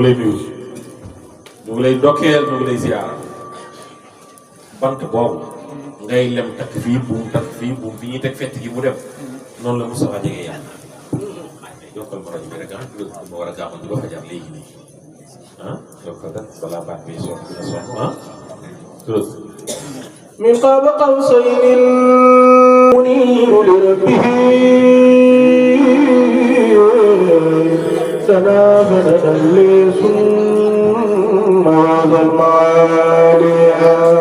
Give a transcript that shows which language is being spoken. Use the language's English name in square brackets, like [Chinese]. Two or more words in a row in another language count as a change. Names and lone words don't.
[Wolof] lay nuyu ñu ngi lay dokkeel ñu ngi lay ziyaara bant boobu ngay lem takk fii buum bi ñuy teg fett gi mu dem noonu la Moustapha jege yàlla yokkal ma rajo bi rek ma war a gàmmu ji ba fajar léegi nii yokkal rek balaa baat bi sonn dina sonn [Arabic] من قاب قوسين منير لربه تنافذ الليل ثم هذا المعالي